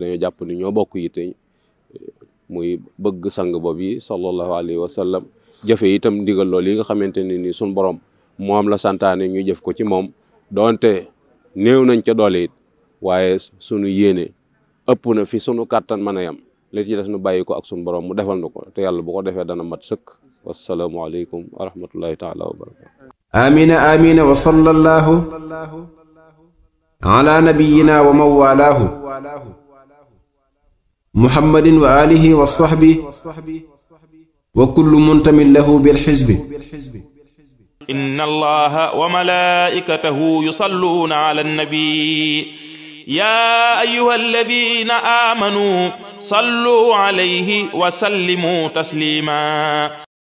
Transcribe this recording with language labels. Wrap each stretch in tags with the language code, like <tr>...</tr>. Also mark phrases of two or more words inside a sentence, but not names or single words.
<wo>dañoo jàpp ni ñoo bokk yitte muy bëgg sang boobu yi</wo> <ar>صلى الله عليه وسلم</ar> <wo>jëfe itam ndigal loolu yi nga xamante ne ni suñ borom moom la santaane ñu jëf ko ci moom doonte néew nañ ca doole it waaye sunu yéene ëpp na fi sunu kàttan mën a yam li ci des nu bàyyi ko ak sunu borom mu defal na ko te yàlla bu ko defee dana mat sëkk</wo> <ar>والسلام عليكم ورحمة الله تعالى وبركاته آمين آمين وصلى الله على نبينا ومولاه محمد وعلى آله وصحبه وكل منتم له بالحزب إن الله وملائكته يصلون على النبي يا أيها الذين آمنوا صلوا عليه وسلموا تسليما</ar>